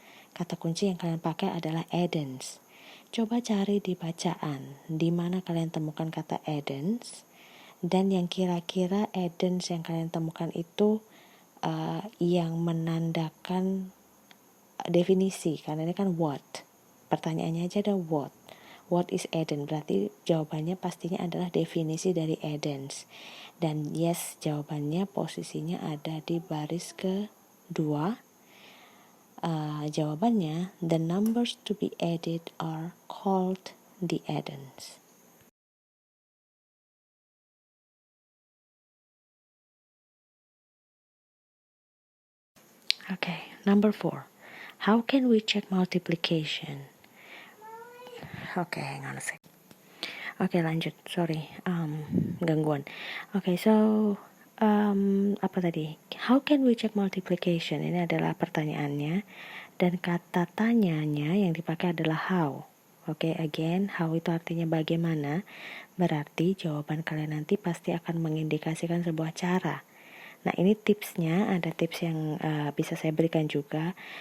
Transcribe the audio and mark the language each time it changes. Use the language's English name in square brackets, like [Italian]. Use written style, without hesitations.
[Indonesian] Kata kunci yang kalian pakai adalah addends. Coba cari di bacaan di mana kalian temukan kata addends dan yang kira-kira addends yang kalian temukan itu yang menandakan definisi, karena ini kan what. Pertanyaannya aja ada what. [English] What is addends? [Indonesian] Berarti jawabannya pastinya adalah definisi dari addends. Dan yes, jawabannya posisinya ada di baris kedua. Jawabannya, [English] the numbers to be added are called the addends. Okay, number 4. How can we check multiplication? Okay, hang on a sec. Okay, [Indonesian] lanjut. [English] Sorry, [Indonesian] gangguan. [English] Okay, so [Indonesian] apa tadi? [English] How can we check multiplication? [Indonesian] Ini adalah pertanyaannya. Dan kata tanyanya yang dipakai adalah how. Oke, [English] again, [Indonesian] how itu artinya bagaimana. Berarti jawaban kalian nanti pasti akan mengindikasikan sebuah cara. Nah, ini tipsnya, ada tips yang bisa saya berikan juga.